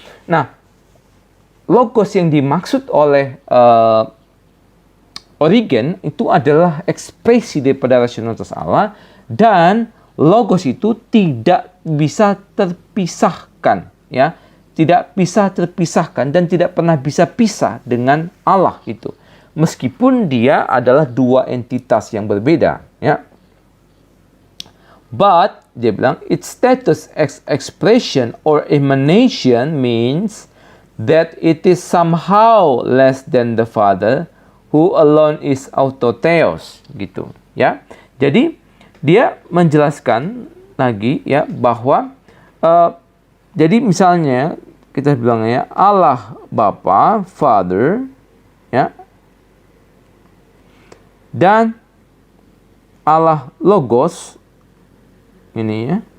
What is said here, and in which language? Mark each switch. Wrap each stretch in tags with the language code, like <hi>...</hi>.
<id>Nah, logos yang dimaksud oleh Origen itu adalah ekspresi daripada rasionalitas Allah, dan logos itu tidak bisa terpisahkan ya. Tidak bisa terpisahkan dan tidak pernah bisa pisah dengan Allah itu. Meskipun dia adalah dua entitas yang berbeda, ya.</id> <en>But</en> <id>dia bilang</id> <en>its status as expression or emanation means that it is somehow less than the Father who alone is autotheos</en> <id>gitu, ya. Jadi dia menjelaskan lagi ya bahwa jadi misalnya kita bilang ya, Allah Bapa, Father, ya, dan Allah Logos ini ya.</id>